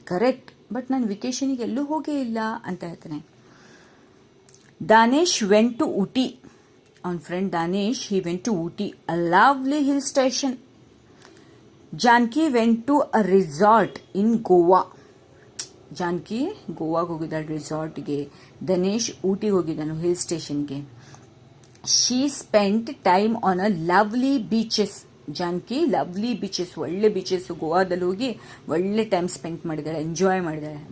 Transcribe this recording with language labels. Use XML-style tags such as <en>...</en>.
<kn>Correct, but ನಾನು ವೆಕೇಶನಿಗೆ ಎಲ್ಲೂ ಹೋಗೇ ಇಲ್ಲ ಅಂತ ಹೇಳ್ತಾನೆ.</kn> <en>Danesh went to Ooty. On friend Danesh, he went to Ooty, a lovely hill station. Janki went to a resort in Goa.</en> <kn>Janki Goa ಹೋಗಿದ್ದಾಳೆ resort ಗೆ. Danesh Ooty ಹೋಗಿದ್ದಾನೆ hill station ಗೆ.</kn> <en>She spent time on a lovely beaches.</en> <kn>Janki lovely beaches, ಒಳ್ಳೆ beaches ಗೋವಾದಲ್ಲಿ ಹೋಗಿ ಒಳ್ಳೆ time spend ಮಾಡಿದ್ದಾಳೆ, enjoy ಮಾಡಿದ್ದಾಳೆ.</kn>